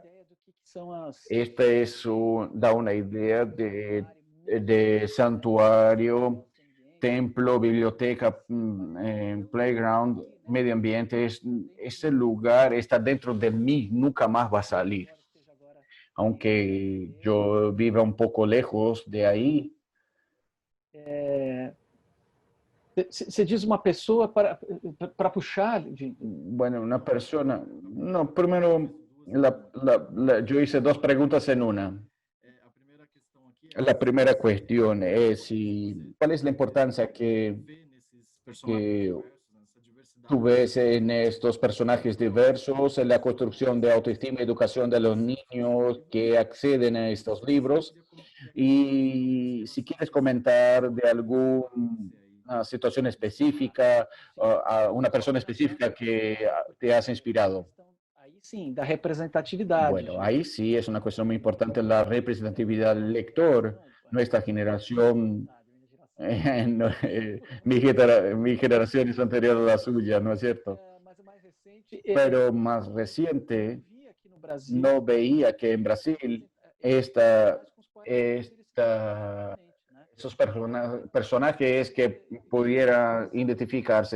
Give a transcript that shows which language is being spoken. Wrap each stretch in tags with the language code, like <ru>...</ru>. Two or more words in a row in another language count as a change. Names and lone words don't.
<es>Este es da una idea de santuario, templo, biblioteca, playground, medio ambiente. Ese lugar está dentro de mí, nunca más va a salir. Aunque yo viva un poco lejos de ahí.</es> <pt>Você diz uma pessoa para puxar.</pt> <es>Bueno, una persona. No, primero, yo hice dos preguntas en una. La primera cuestión es cuál es la importancia que tú ves en estos personajes diversos, en la construcción de autoestima y educación de los niños que acceden a estos libros. Y si quieres comentar de alguna situación específica, a una persona específica que te has inspirado.</es> <pt>Aí sim, da representatividade.</pt> <es>Bueno, ahí sí es una cuestión muy importante la representatividad del lector. Nuestra generación, mi generación es anterior a la suya, ¿no es cierto? Pero más reciente, no veía que en Brasil esos personajes que pudieran identificarse.</es>